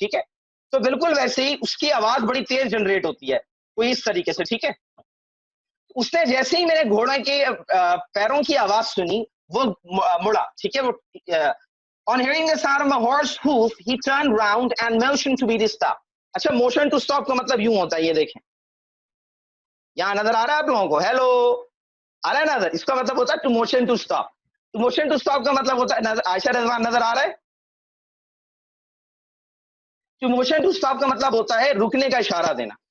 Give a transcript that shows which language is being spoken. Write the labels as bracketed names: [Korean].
[Urdu] ٹھیک ہے, تو بالکل ویسے ہی اس کی آواز بڑی تیز جنریٹ ہوتی ہے کوئی اس طریقے سے. ٹھیک ہے, اس نے جیسے ہی میرے گھوڑے کے پیروں کی آواز سنی وہ مڑا. ٹھیک ہے, وہ [English] on hearing the sound of my horse hoof he turned round and motioned to me to stop. [Urdu] اچھا, motion to stop کا مطلب یوں ہوتا ہے, یہ دیکھیں یہاں نظر آ رہا ہے آپ لوگوں کو, ہیلو آ رہا ہے نظر, اس کا مطلب ہوتا ہے [English] to motion to stop. [Urdu] تو motion to stop کا مطلب ہوتا ہے, عائشہ رضوان نظر آ رہا ہے, [English] to motion to stop [Urdu] کا مطلب ہوتا ہے رکنے کا اشارہ دینا.